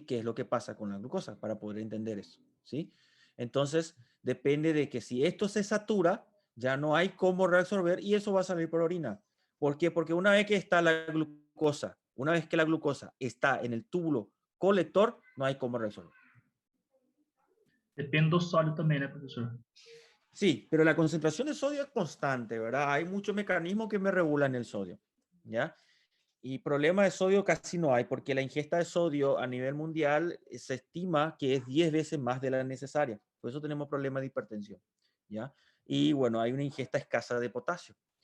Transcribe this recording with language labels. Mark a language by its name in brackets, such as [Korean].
[Spanish] ¿Qué es lo que pasa con la glucosa? Para poder entender eso, ¿sí? Entonces, depende de que si esto se satura, ya no hay cómo reabsorber y eso va a salir por orina. ¿Por qué? Porque una vez que está la glucosa, una vez que la glucosa está en el túbulo colector, no hay cómo reabsorber. [Portuguese] Depende do sólido também, né, professor? [Spanish] Sí, pero la concentración de sodio es constante, ¿verdad? Hay muchos mecanismos que me regulan el sodio, ¿ya? Y problema de sodio casi no hay, porque la ingesta de sodio a nivel mundial se estima que es 10 veces más de la necesaria. Por eso tenemos problemas de hipertensión, ¿ya? Y bueno, hay una ingesta escasa de potasio.